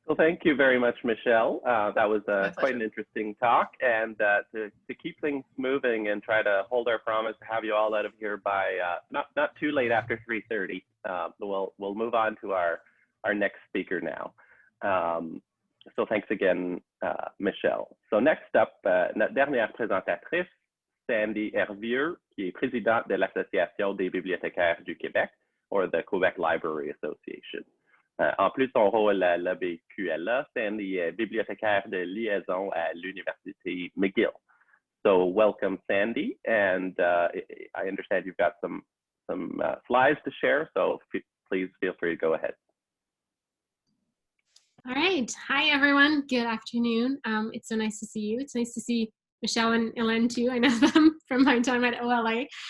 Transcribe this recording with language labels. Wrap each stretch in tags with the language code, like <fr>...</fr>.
<en>Well, thank you very much, Michelle. That was quite an interesting talk. And to keep things moving and try to hold our promise to have you all out of here by not too late after 3:30, we'll move on to our next speaker now. So thanks again, Michelle. So next up,</en> <fr>notre dernière présentatrice, Sandy Hervieux, qui est présidente de l'Association des bibliothécaires du Québec,</fr> <en>or the Quebec Library Association.</en> <fr>En plus de son rôle à l'ABQLA, Sandy est bibliothécaire de liaison à l'Université McGill.</fr> <en>So welcome, Sandy, and I understand you've got some slides to share, so please feel free to go ahead. All right. Hi, everyone. Good afternoon. It's so nice to see you. It's nice to see Michelle and Ellen, too. I know them from my time at OLA.</en>